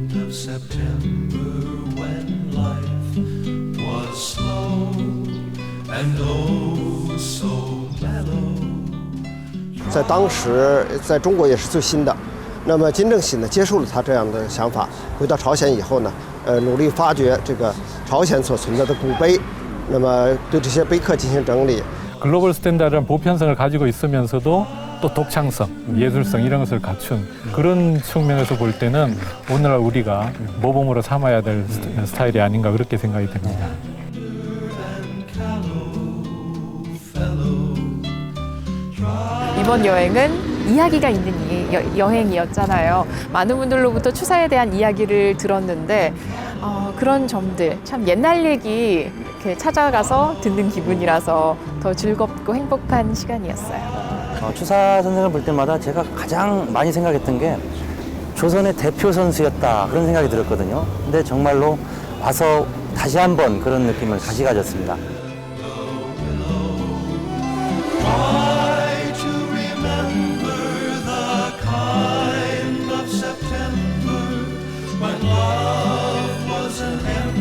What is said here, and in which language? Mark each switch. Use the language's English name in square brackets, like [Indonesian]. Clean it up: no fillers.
[English] September when life was slow and oh so mellow. [Chinese] 在当时，在中国也是最新的。那么金正喜呢，接受了他这样的想法，回到朝鲜以後呢，努力发掘这个朝鲜所存在的古碑，那么对这些碑刻进行整理。 [Korean] 글로벌 스탠다드한 보편성을 가지고 있으면서도 또 독창성, 예술성 이런 것을 갖춘 그런 측면에서 볼 때는 오늘날 우리가 모범으로 삼아야 될 스타일이 아닌가 그렇게 생각이 듭니다. 이번 여행은 이야기가 있는 여행이었잖아요. 많은 분들로부터 추사에 대한 이야기를 들었는데 그런 점들 참 옛날 얘기 이렇게 찾아가서 듣는 기분이라서 더 즐겁고 행복한 시간이었어요. 추사 선생을 볼 때마다 제가 가장 많이 생각했던 게 조선의 대표 선수였다 그런 생각이 들었거든요. 근데 정말로 와서 다시 한번 그런 느낌을 다시 가졌습니다. [English] Try to remember the kind of September when love was an